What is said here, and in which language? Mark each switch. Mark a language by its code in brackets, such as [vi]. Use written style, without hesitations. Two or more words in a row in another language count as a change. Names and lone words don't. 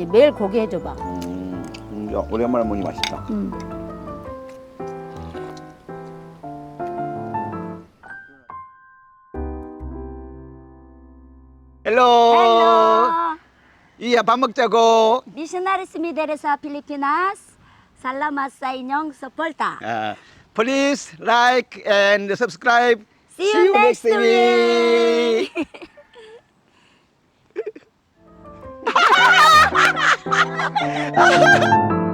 [ko] 매일 고기 해줘봐. 야, 오랜만에 먹으니 맛있다. 헬로. Hello. 이야 밥 먹자고. [ceb] Missionaries mi dari sa Pilipinas. Salamat sa inyong suporta. [en] Please like and subscribe. See you next week.